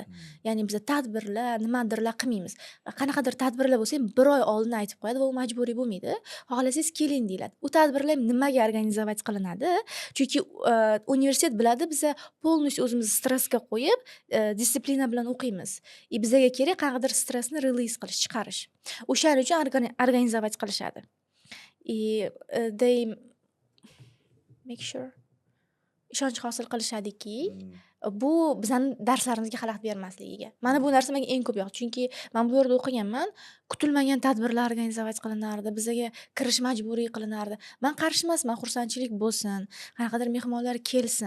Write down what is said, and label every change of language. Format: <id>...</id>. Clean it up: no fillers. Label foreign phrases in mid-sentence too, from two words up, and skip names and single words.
<uz>Ya'ni biz tadbirlar, nimadirlar qilmaymiz. Qanaqadir tadbirlar bo'lsa ham bir oy oldin aytib qo'yadi va u majburiy bo'lmaydi. Xohlasangiz keling deyiladi. U tadbirlar nimaga organizovat qilinadi? Chunki universitet biladi, biz polностью o'zimizni stressga qo'yib, disiplina bilan o'qiymiz. Bizga kerak qanaqadir stressni release qilish, chiqarish. O'shaning uchun organizovat qilishadi.</uz> <en>They make sure</en> <uz>ishonch hosil qilishadiki, bu bizning darslarimizga xalaqit bermasligiga. Mana bu narsa menga eng ko'p yoqdi, chunki men bu yerda o'qiganman, kutilmagan tadbirlar organizovat qilinardi, bizga kirish majburiy qilinardi. Men qarshi emasman, xursandchilik bo'lsin, qanaqadir mehmonlar kelsin.</uz>